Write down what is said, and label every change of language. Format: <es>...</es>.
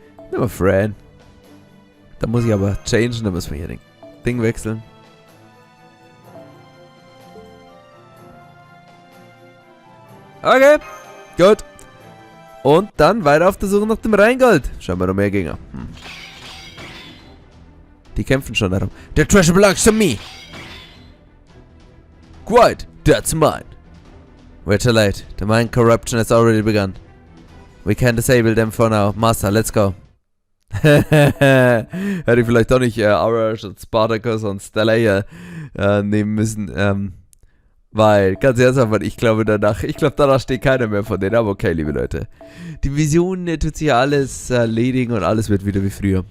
<de>Nur Fran. Da muss ich aber changen, da müssen wir hier den Ding wechseln. Okay, gut. Und dann weiter auf der Suche nach dem Rheingold. Schauen wir noch mehr Gegner. Die kämpfen schon darum.</de> <en>The treasure belongs to me. Quite, that's mine. We're too late. The mine corruption has already begun. We can disable them for now. Master, let's go.</en> <de>Hätte ich vielleicht doch nicht Aura statt Spartacus und Stella hier nehmen müssen. Weil, ganz ernsthaft, ich glaube danach steht keiner mehr von denen. Aber okay, liebe Leute. Die Vision tut sich alles erledigen und alles wird wieder wie früher.</de>